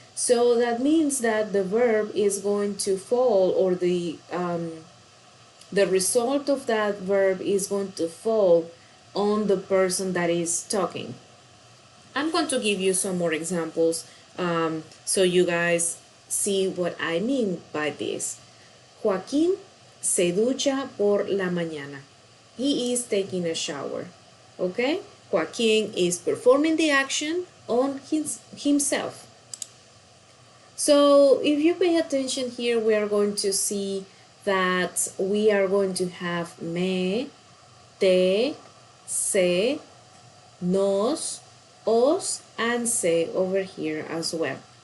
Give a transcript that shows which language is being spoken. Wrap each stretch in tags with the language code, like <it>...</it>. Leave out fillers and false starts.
<en>So that means that the verb is going to fall, or the result of that verb is going to fall on the person that is talking. I'm going to give you some more examples so you guys see what I mean by this.</en> <es>Joaquín se ducha por la mañana.</es> <en>He is taking a shower. Okay? Joaquín is performing the action on himself. So if you pay attention here, we are going to see that we are going to have me, te, se, nos, os, and se over here as well.</en>